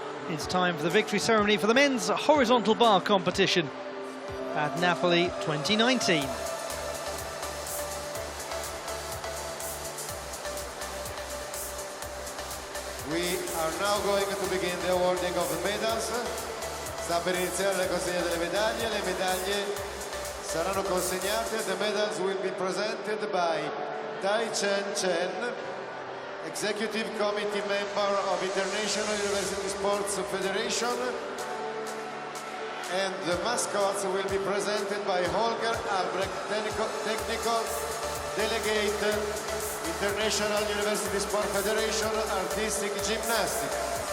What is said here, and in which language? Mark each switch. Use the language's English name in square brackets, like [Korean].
[English] It's time for the victory ceremony for the men's horizontal bar competition at Napoli 2019. We are now going to begin the awarding of the medals. [Italian] Sta per iniziare la consegna delle medaglie. Le medaglie saranno consegnate. [English] The medals will be presented by Tai Chen, Executive Committee Member of International University Sports Federation. And the mascots will be presented by Holger Albrecht, Technical Delegate, International University Sport Federation, Artistic Gymnastics.